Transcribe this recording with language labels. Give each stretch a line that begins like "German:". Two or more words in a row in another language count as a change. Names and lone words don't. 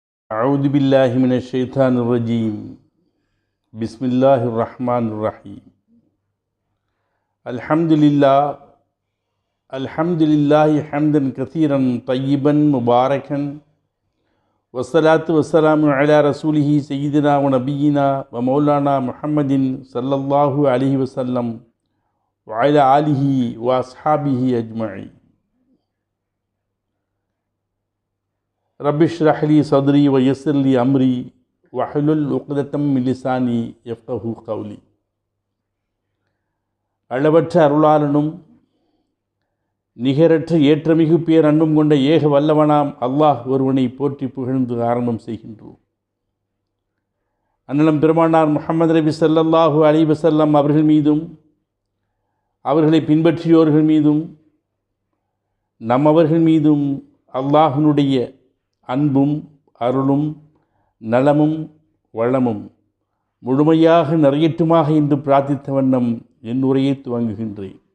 Arabic: أعوذ بالله من الشيطان الرجيم بسم الله الرحمن الرحيم الحمد لله حمدا كثيرا طيبا مباركا والصلاة والسلام على رسوله سيدنا ونبينا ومولانا محمد صلى الله عليه وسلم وعلى آله وأصحابه أجمعين. رب اشرح لي صدري ويسر لي أمري واحلل عقدة من لساني يفقهوا قولي.
Tamil: அளவற்ற அருளாளனும் நிகரற்ற ஏற்றமிகு பேர் அன்பும் கொண்ட ஏக வல்லவனாம் அல்லாஹ் ஒருவனை போற்றி புகழ்ந்து ஆரம்பம் செய்கின்றோம். அண்ணலம் பெருமானார் முஹம்மது நபி
Arabic: صلى الله عليه وسلم
Tamil: அவர்கள் மீதும் அவர்களை பின்பற்றியோர்கள் மீதும் நம்மவர்கள் மீதும் அல்லாஹ்வினுடைய அன்பும் அருளும் நலமும் வளமும் முழுமையாக நிறையட்டுமாக என்று பிரார்த்தித்த வண்ணம் என் உரையை துவங்குகின்றேன்.